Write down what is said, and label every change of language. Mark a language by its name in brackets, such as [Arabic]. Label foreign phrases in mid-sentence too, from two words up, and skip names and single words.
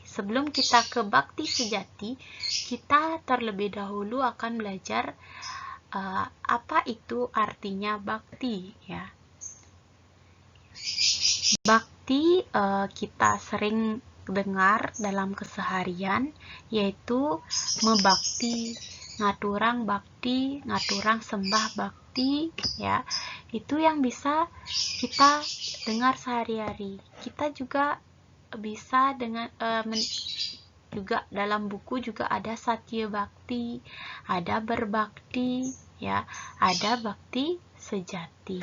[Indonesian] Sebelum kita ke bakti sejati, kita terlebih dahulu akan belajar apa itu artinya bakti, ya. Bakti kita sering dengar dalam keseharian, yaitu [Balinese] mebakti, ngaturang bakti, ngaturang sembah bakti, [Indonesian] ya. Itu yang bisa kita dengar sehari-hari. Kita juga bisa dengan juga dalam buku juga ada satya bakti, ada berbakti, ya, ada bakti sejati.